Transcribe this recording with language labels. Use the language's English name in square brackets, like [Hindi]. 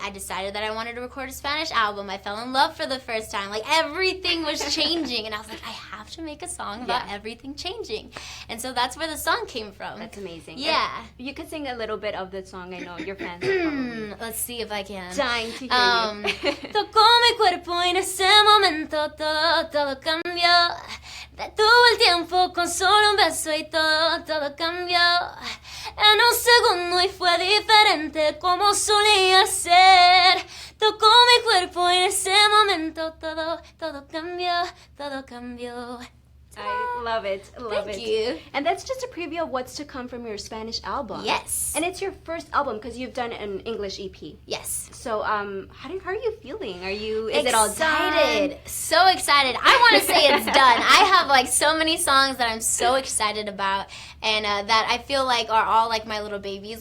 [English] I decided that I wanted to record a Spanish album. I fell in love for the first time. Like, everything was changing, and I was like, I have to make a song about everything changing. And so that's where the song came from. That's amazing. Yeah. And you could sing a little bit of the song. I know your fans are probably Let's see if I can. dying to hear you. [Spanish] Tocó mi cuerpo y en ese momento todo cambió. Detuvo el tiempo con solo un beso y todo cambió. en un segundo y fue diferente como solía ser. Tocó mi cuerpo y en ese momento todo cambió, todo cambió. [English] I love it. Thank you. And that's just a preview of what's to come from your Spanish album. Yes. And it's your first album because you've done an English EP. Yes. So, how are you feeling? Is it all excited? done? So excited. I want to say it's done. I have like so many songs that I'm so excited about, and that I feel like are all like my little babies.